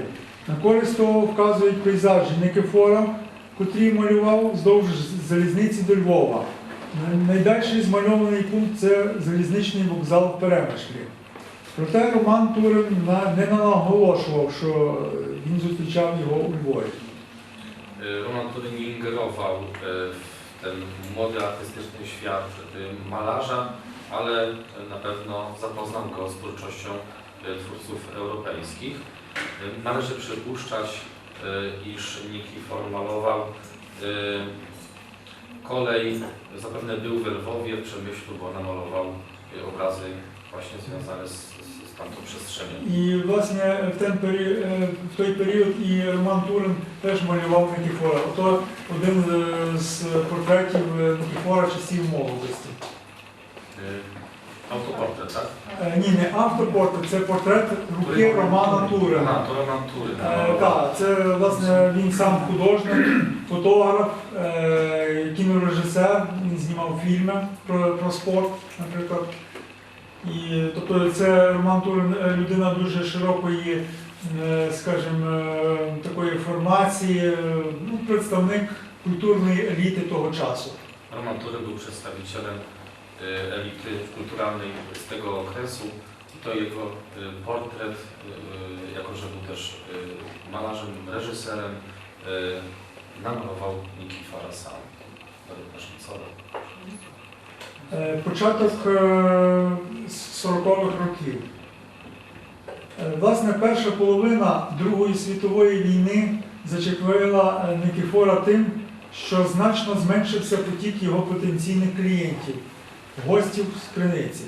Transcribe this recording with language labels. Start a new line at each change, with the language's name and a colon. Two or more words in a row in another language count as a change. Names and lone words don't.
Ukrainian: На користь того вказують пейзажі Никифора, котрі малював вздовж залізниці до Львова. Найдальший змальований пункт – це залізничний вокзал в Перемишлі. Проте Роман Турин не наголошував, що він зустрічав його у Львові.
Polish: Roman Turyn nie ingerował w ten młody artystyczny świat malarza, ale na pewno zapoznał go z twórczością twórców europejskich. Należy przypuszczać, iż Nikifor malował kolej, zapewne był we Lwowie, w Przemyślu, bo namalował obrazy właśnie związane z tamtą przestrzenią.
Ukrainian: І, власне, в той період і Роман Турин теж малював Никифора. Ото один з портретів Никифора часів молодості.
Polish: Autoportret, tak?
Ukrainian: Ні, не автопортрет, це портрет руки Романа Турина.
Polish: Aha, to Roman Turyn.
Ukrainian: Так, це, власне, він сам художник, фотограф, кінорежисер, він знімав фільми про спорт, наприклад. І, тобто це Роман Турин людина дуже широкої, скажімо, такої формації, представник культурної еліти того часу.
Polish: Roman Turyn był przedstawicielem elity kulturalnej z tego okresu i to jego portret, jako że był też malarzem, reżyserem, namalował Nikifora sam, również Nicola.
Ukrainian: Початок 40-х років. Власне, перша половина Другої світової війни зачепила Никифора тим, що значно зменшився потік його потенційних клієнтів, гостів з Криниці.